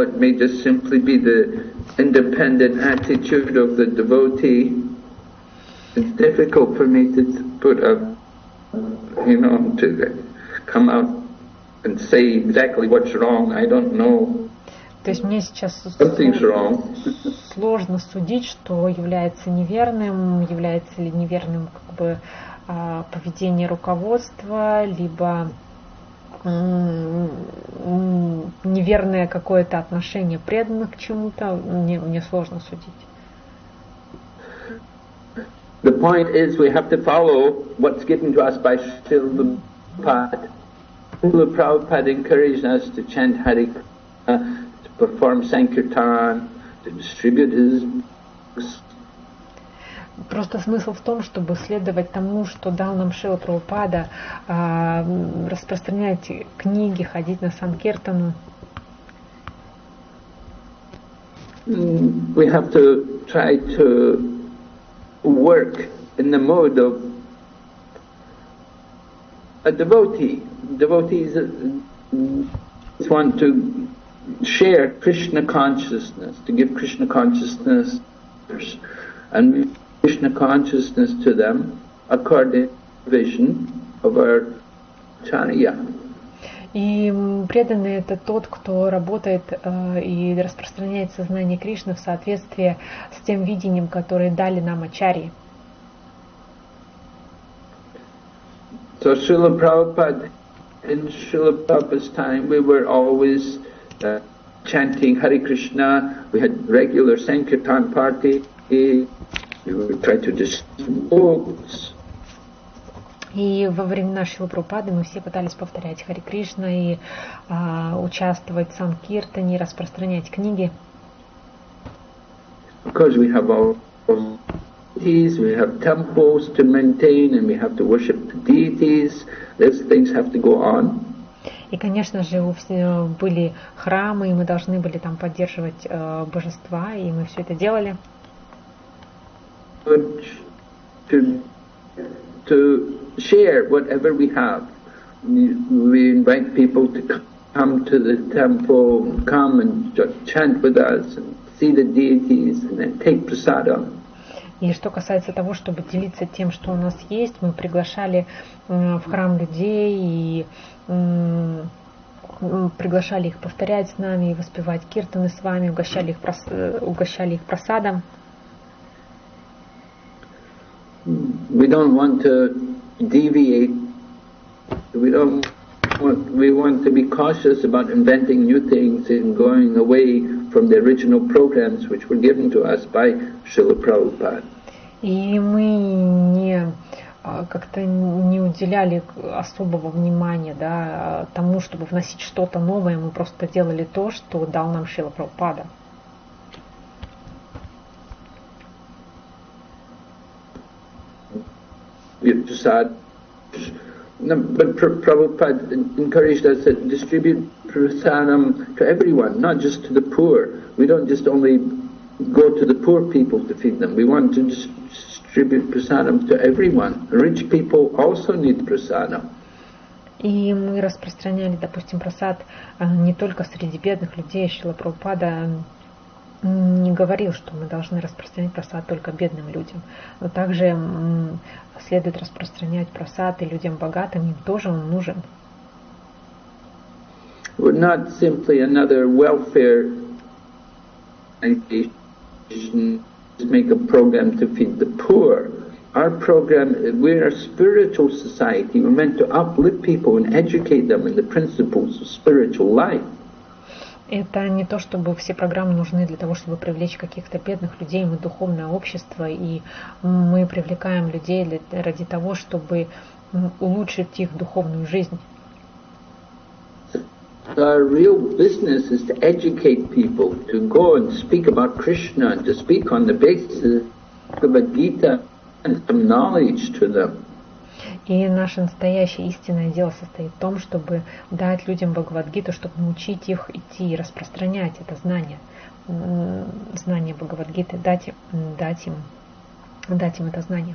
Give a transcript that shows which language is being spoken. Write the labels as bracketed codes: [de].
[en] It may just simply be the independent attitude of the devotee. It's difficult for me to put to come out and say exactly what's wrong. I don't know. [ru] То есть мне сейчас [en] Something's wrong. [ru] Сложно судить, что является неверным, является ли неверным поведение руководства, либо неверное какое-то отношение преданных к чему-то. Мне сложно судить. [en] The point is, we have to follow what's given to us by Srila Prabhupada. Srila Prabhupada encouraged us to chant Hare Krishna, to perform Sankirtan, to distribute his books. [ru] Просто смысл в том, чтобы следовать тому, что дал нам Шрила Прабхупада, распространять книги, ходить на санкиртану. [en] We have to try to work in the mode of a devotee. Devotees want to share Krishna consciousness, to give Krishna consciousness and Krishna consciousness to them according to the vision of our Acharya. [ru] И преданный — это тот, кто работает и распространяет сознание Кришны в соответствии с тем видением, которое дали нам ачарьи. [en] So Srila Prabhupada, in Srila Prabhupada's time, we were always chanting Hare Krishna. We had regular Sankirtan party. We would try to distribute books. [ru] И во времена Шрилы Прабхупады мы все пытались повторять Харе Кришна и участвовать в санкиртане, распространять книги. [en] Because we have all deities, we have temples to maintain, and we have to worship the deities. These things have to go on. [ru] И, конечно же, были храмы, и мы должны были там поддерживать божества, и мы все это делали. [en] To share whatever we have. We invite people to come to the temple, come and chant with us, and see the deities, and then take prasadam. [ru] И что касается того, чтобы делиться тем, что у нас есть, мы приглашали в храм людей и приглашали их повторять с нами и воспевать киртаны с вами, угощали их прасадом. [en] We don't want to deviate. We want to be cautious about inventing new things and going away from the original programs which were given to us by Srila Prabhupada. [ru] И мы как-то не уделяли особого внимания, да, тому, чтобы вносить что-то новое. Мы просто делали то, что дал нам Шрила Прабхупада. [en] Prasad. But Prabhupada encouraged us to distribute prasadam to everyone, not just to the poor. We don't just only go to the poor people to feed them. We want to distribute prasadam to everyone. Rich people also need prasadam. [ru] И мы распространяли, допустим, прасад не только среди бедных людей. Шрила Прабхупада не говорил, что мы должны распространять прасад только бедным людям. Но также следует распространять прасад и людям богатым, им тоже он нужен. [en] We're not simply another welfare organization to make a program to feed the poor. Our program, we're a spiritual society. We're meant to uplift people and educate them in the principles of spiritual life. [ru] Это не то, чтобы все программы нужны для того, чтобы привлечь каких-то бедных людей. Мы духовное общество, и мы привлекаем людей ради того, чтобы улучшить их духовную жизнь. [en] Our real business is to educate people, to go and speak about Krishna, and to speak on the basis of Bhagavad Gita and some knowledge to them. [ru] И наше настоящее истинное дело состоит в том, чтобы дать людям Бхагавад-гиту, чтобы научить их идти и распространять это знание Бхагавад-гиты, дать им это знание.